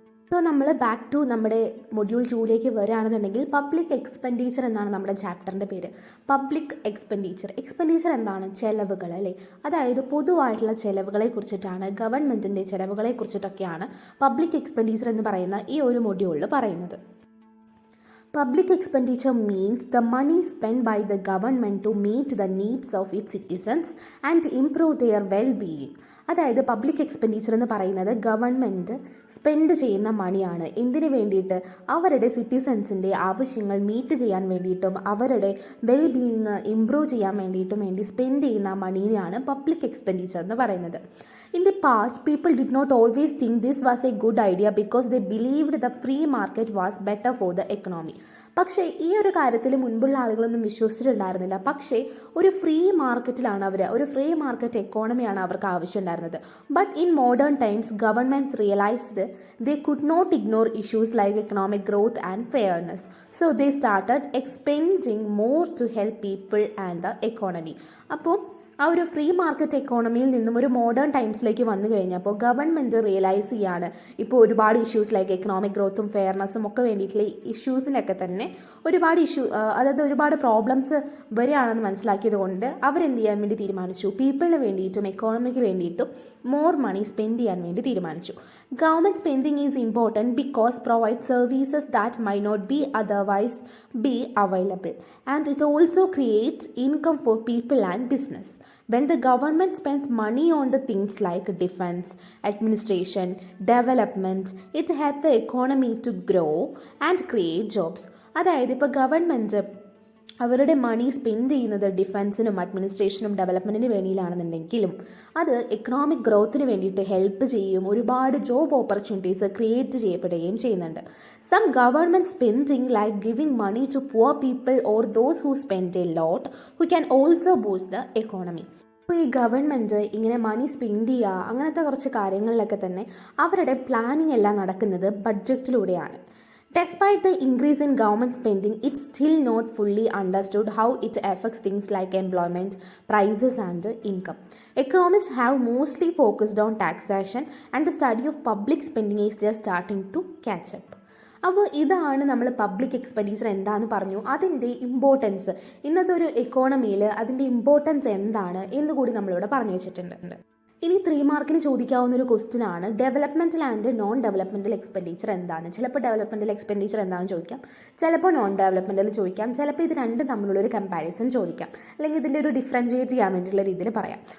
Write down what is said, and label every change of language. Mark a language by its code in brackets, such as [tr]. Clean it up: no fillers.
[ml] So നമ്മൾ back to നമ്മുടെ module 2ലേക്ക് വരികയാണെന്നുണ്ടെങ്കിൽ പബ്ലിക് എക്സ്പെൻഡിച്ചർ എന്നാണ് നമ്മുടെ ചാപ്റ്ററിൻ്റെ പേര്. പബ്ലിക് എക്സ്പെൻഡിച്ചർ എന്താണ്? ചെലവുകൾ അല്ലേ. അതായത് പൊതുവായിട്ടുള്ള ചെലവുകളെ കുറിച്ചിട്ടാണ്, ഗവൺമെൻറ്റിൻ്റെ ചെലവുകളെ കുറിച്ചിട്ടൊക്കെയാണ് പബ്ലിക് എക്സ്പെൻഡിച്ചർ എന്ന് പറയുന്ന ഈ ഒരു മൊഡ്യൂളിൽ പറയുന്നത്. [en] Public expenditure means the money spent by the government to meet the needs of its citizens and improve their well-being. [ml] അതായത് പബ്ലിക് എക്സ്പെൻഡിച്ചർ എന്ന് പറയുന്നത് ഗവൺമെൻറ് സ്പെൻഡ് ചെയ്യുന്ന മണിയാണ്. എന്തിനു വേണ്ടിയിട്ട്? അവരുടെ സിറ്റിസൻസിൻ്റെ ആവശ്യങ്ങൾ മീറ്റ് ചെയ്യാൻ വേണ്ടിയിട്ടും അവരുടെ വെൽബീയിങ് ഇംപ്രൂവ് ചെയ്യാൻ വേണ്ടിയിട്ടും വേണ്ടി സ്പെൻഡ് ചെയ്യുന്ന മണിയാണ് പബ്ലിക് എക്സ്പെൻഡിച്ചർ എന്ന് പറയുന്നത്. [en] In the past, people did not always think this was a good idea because they believed the free market was better for the economy. [ml] പക്ഷേ ഈ ഒരു കാര്യത്തിൽ മുൻപുള്ള ആളുകളൊന്നും വിശ്വസിച്ചിട്ടുണ്ടായിരുന്നില്ല. പക്ഷേ ഒരു ഫ്രീ മാർക്കറ്റിലാണ് ഒരു ഫ്രീ മാർക്കറ്റ് എക്കോണമിയാണ് അവർക്ക് ആവശ്യമുണ്ടായിരുന്നത്. [en] But in modern times governments realised they could not ignore issues like economic growth and fairness. So they started expending more to help people and the economy. [ml] അപ്പോൾ ആ ഒരു ഫ്രീ മാർക്കറ്റ് എക്കോണമിയിൽ നിന്നും ഒരു modern ടൈംസിലേക്ക് വന്നു കഴിഞ്ഞപ്പോൾ government realise ചെയ്യാണ് ഇപ്പോൾ ഒരുപാട് ഇഷ്യൂസ് ലൈക്ക് എക്കണോമിക് ഗ്രോത്തും ഫെയർനെസ്സും ഒക്കെ വേണ്ടിയിട്ടുള്ള ഇഷ്യൂസിനൊക്കെ തന്നെ അതായത് ഒരുപാട് പ്രോബ്ലംസ് വരികയാണെന്ന് മനസ്സിലാക്കിയത് കൊണ്ട് അവരെന്ത് ചെയ്യാൻ വേണ്ടി തീരുമാനിച്ചു? പീപ്പിളിന് വേണ്ടിയിട്ടും എക്കോണമിക്ക് വേണ്ടിയിട്ടും മോർ മണി സ്പെൻഡ് ചെയ്യാൻ വേണ്ടി തീരുമാനിച്ചു. [en] Government spending is important because provide services that my not be otherwise be available and it also creates income for people and business. When the government spends money on the things like defense, administration, development, it helps the economy to grow and create jobs. [ml] അതായത് ഇപ്പോൾ government അവരുടെ മണി spend ചെയ്യുന്നത് ഡിഫൻസിനും അഡ്മിനിസ്ട്രേഷനും ഡെവലപ്മെൻറ്റിന് വേണ്ടിയിലാണെന്നുണ്ടെങ്കിലും അത് economic ഗ്രോത്തിന് വേണ്ടിയിട്ട് help ചെയ്യും. ഒരുപാട് job opportunities create ചെയ്യപ്പെടുകയും ചെയ്യുന്നുണ്ട്. [en] Some government spending like giving money to poor people or those who spend a lot who can also boost the economy. [ml] അപ്പോൾ ഈ ഗവൺമെൻറ് ഇങ്ങനെ മണി സ്പെൻഡ് ചെയ്യുക അങ്ങനത്തെ കുറച്ച് കാര്യങ്ങളിലൊക്കെ തന്നെ അവരുടെ പ്ലാനിങ് എല്ലാം നടക്കുന്നത് ബഡ്ജറ്റിലൂടെയാണ്. [en] Despite the increase in government spending, it's still not fully understood how it affects things like employment, prices and income. Economists have mostly focused on taxation and the study of public spending is just starting to catch up. [ml] അപ്പോൾ ഇതാണ് നമ്മൾ public expenditure എന്താണെന്ന് പറഞ്ഞു. അതിൻ്റെ importance ഇന്നത്തെ ഒരു എക്കോണമിയിൽ അതിൻ്റെ importance എന്താണ് എന്ന് കൂടി നമ്മളിവിടെ പറഞ്ഞു വെച്ചിട്ടുണ്ട്. ഇനി 3 മാർക്കിന് ചോദിക്കാവുന്ന ഒരു ക്വസ്റ്റ്യൻ ആണ് developmental and non developmental expenditure എന്താണ്. ചിലപ്പോൾ ഡെവലപ്മെൻറ്റൽ എക്സ്പെൻഡിച്ചർ എന്താണെന്ന് ചോദിക്കാം, ചിലപ്പോൾ നോൺ ഡെവലപ്മെൻറ്റൽ ചോദിക്കാം, ചിലപ്പോൾ ഇത് രണ്ടും തമ്മിലുള്ളൊരു കമ്പാരിസൺ ചോദിക്കാം, അല്ലെങ്കിൽ ഇതിൻ്റെ ഒരു ഡിഫറൻഷിയേറ്റ് ചെയ്യാൻ വേണ്ടിയിട്ടുള്ള രീതിയിൽ പറയാം.